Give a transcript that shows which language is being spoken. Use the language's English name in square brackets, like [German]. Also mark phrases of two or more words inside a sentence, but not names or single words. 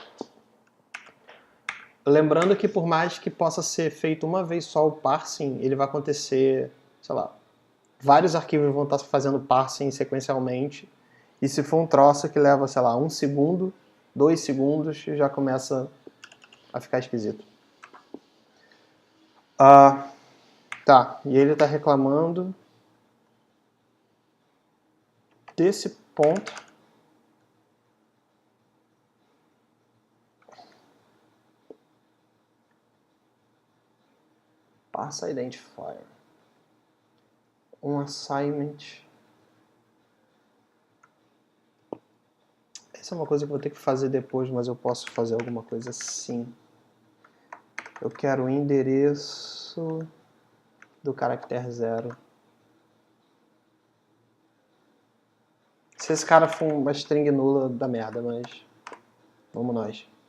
[Portuguese] Lembrando que por mais que possa ser feito uma vez só o parsing, ele vai acontecer, sei lá, vários arquivos vão estar fazendo parsing sequencialmente, e se for um troço que leva, sei lá, 1 segundo, 2 segundos, já começa a ficar esquisito. Tá, e ele está reclamando desse ponto. [English] Parse identifier. [Portuguese] Um assignment. Essa é uma coisa que eu vou ter que fazer depois, mas eu posso fazer alguma coisa assim. Eu quero o endereço do caractere 0. Se esse cara for uma string nula, dá merda, mas vamos nós.